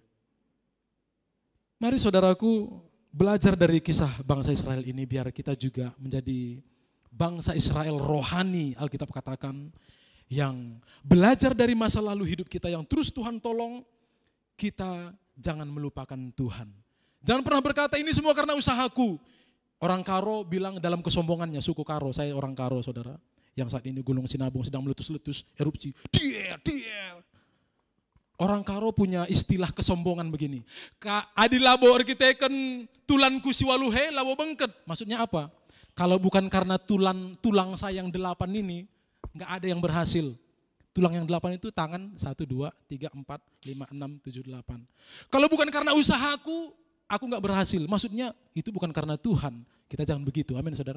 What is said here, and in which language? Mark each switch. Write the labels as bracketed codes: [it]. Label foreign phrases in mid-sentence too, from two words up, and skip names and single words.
[id] Mari saudaraku belajar dari kisah bangsa Israel ini biar kita juga menjadi bangsa Israel rohani, Alkitab katakan, yang belajar dari masa lalu hidup kita yang terus Tuhan tolong, kita jangan melupakan Tuhan. Jangan pernah berkata ini semua karena usahaku. Orang Karo bilang dalam kesombongannya, suku Karo, saya orang Karo saudara, yang saat ini Gunung Sinabung sedang meletus-letus, erupsi, dier. Orang Karo punya istilah kesombongan begini. [btx] Adi labo arkiteken tulanku siwaluhe labo bengket. [id] Maksudnya apa? Kalau bukan karena tulang saya yang 8 ini, nggak ada yang berhasil. Tulang yang 8 itu tangan 1, 2, 3, 4, 5, 6, 7, 8. Kalau bukan karena usahaku, aku nggak berhasil. Maksudnya itu bukan karena Tuhan. Kita jangan begitu, amin saudara.